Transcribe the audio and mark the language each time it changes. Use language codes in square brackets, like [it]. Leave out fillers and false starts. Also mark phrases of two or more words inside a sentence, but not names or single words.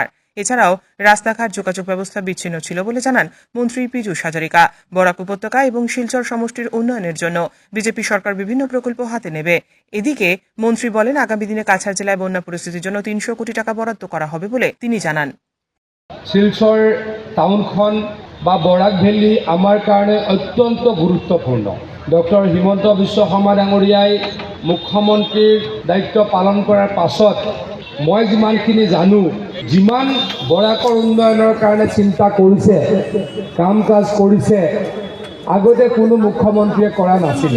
[bn] এছাড়াও রাস্তাঘাট, যোগাযোগ ব্যবস্থা বিচ্ছিন্ন ছিল বলে জানান মন্ত্রী পীযূষ হাজারিকা। বরাক উপত্যকা এবং শিলচর সমষ্টির উন্নয়নের জন্য বিজেপি সরকার বিভিন্ন প্রকল্প হাতে নেবে। এদিকে মন্ত্রী বলেন, আগামী দিনে কাছাড় জেলায় বন্যা পরিস্থিতির জন্য 300 কোটি টাকা বরাদ্দ করা হবে বলে তিনি জানান। [as] শিলচৰ টাউনখন বা বৰাক ভেলী আমাৰ কাৰণে অত্যন্ত গুৰুত্বপূৰ্ণ। ডক্টৰ হিমন্ত বিশ্ব শৰ্মা ডাঙৰীয়াই মুখ্যমন্ত্ৰীৰ দায়িত্ব পালন কৰাৰ পাছত মই যিমানখিনি জানো, যিমান বৰাকৰ উন্নয়নৰ কাৰণে চিন্তা কৰিছে, কাম কাজ কৰিছে, আগতে কোনো মুখ্যমন্ত্ৰীয়ে কৰা নাছিলে।